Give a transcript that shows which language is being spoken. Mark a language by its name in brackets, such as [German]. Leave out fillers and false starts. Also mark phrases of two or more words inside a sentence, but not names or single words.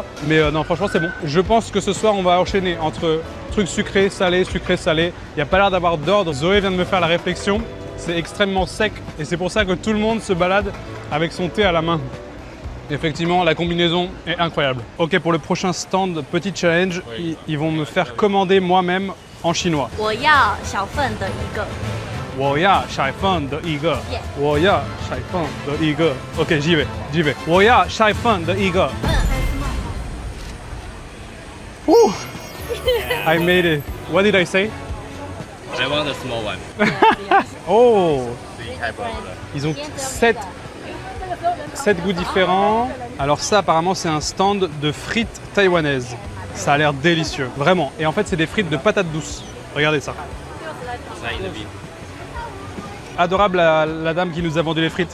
[French] Mais non, franchement c'est bon. Je pense que ce soir on va enchaîner entre trucs sucrés, salés, sucrés, salés. Il n'y a pas l'air d'avoir d'ordre. Zoé vient de me faire la réflexion. C'est extrêmement sec et c'est pour ça que tout le monde se balade avec son thé à la main. Effectivement, la combinaison est incroyable. Ok, pour le prochain stand, petit challenge, ils vont me faire commander moi-même en chinois. [Chinese] 我要小份的一个。我要小份的一个。我要小份的一个。 [French] Ok, j'y vais, j'y vais. [Chinese] 我要小份的一个。 [English] Ooh, I made it. What did I say? I want a small one. Oh, 3 type of [French] ils ont 7 goûts différents. Alors ça, apparemment, c'est un stand de frites taïwanaises. Ça a l'air délicieux, vraiment. Et en fait, c'est des frites de patates douces. Regardez ça. Adorable la dame qui nous a vendu les frites.